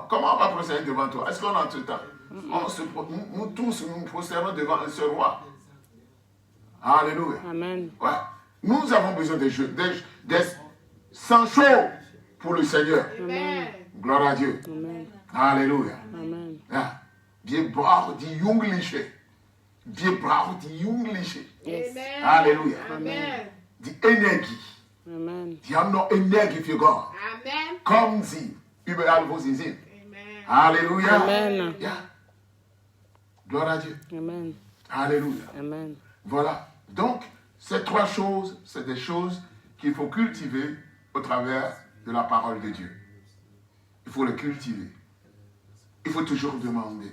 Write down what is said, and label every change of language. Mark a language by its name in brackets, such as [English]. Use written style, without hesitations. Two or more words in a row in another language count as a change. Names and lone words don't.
[French] Comment on va prosterner devant toi? Est-ce qu'on a tout le temps? Nous tous, nous prosternons devant un seul roi. Alléluia. Amen. Ouais. Nous avons besoin des sang chaud pour le Seigneur. Amen. Gloire à Dieu. Amen. Alléluia. Amen. [German] Ja. Wir brauchen die Jugendliche. Wir brauchen die Jugendliche. Yes. Amen. Halleluja. Amen. Die Energie. Amen. Die haben noch Energie für Gott. Amen. Kommen Sie überall, wo Sie sind. Amen. [French] Alléluia. Amen. [German] Ja. [French] Gloire à Dieu. Amen. Alléluia. Amen. Voilà. Donc, ces trois choses, c'est des choses qu'il faut cultiver au travers de la parole de Dieu. Il faut le cultiver. Il faut toujours demander.